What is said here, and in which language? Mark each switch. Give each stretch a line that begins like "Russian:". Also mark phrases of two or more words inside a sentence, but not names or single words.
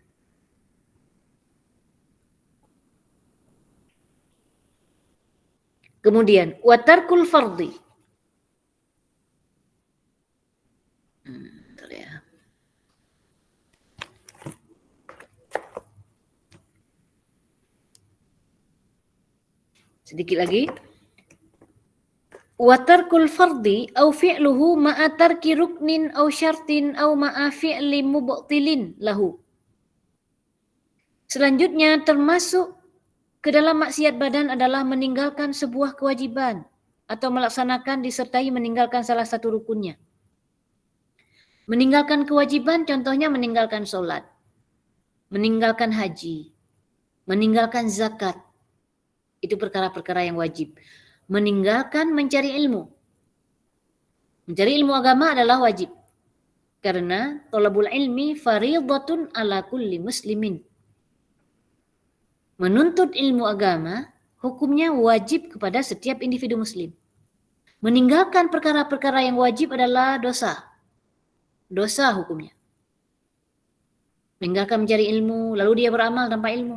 Indonesian: Kemudian
Arabic: وترك الفرض.
Indonesian: Sedikit lagi.
Arabic: وترك الفرض أو فعله مع ترك ركن أو شرط أو مع فعل مبطل له.
Indonesian: Selanjutnya termasuk ke dalam maksiat badan adalah meninggalkan sebuah kewajiban atau melaksanakan disertai meninggalkan salah satu rukunnya. Meninggalkan kewajiban contohnya meninggalkan sholat, meninggalkan haji, meninggalkan zakat. Itu perkara-perkara yang wajib. Meninggalkan mencari ilmu. Mencari ilmu agama adalah wajib.
Arabic: Karena طلب العلم فريضة على كل مسلم.
Indonesian: Menuntut ilmu agama hukumnya wajib kepada setiap individu muslim. Meninggalkan perkara-perkara yang wajib adalah dosa. Dosa hukumnya. Meninggalkan mencari ilmu, lalu dia beramal tanpa ilmu.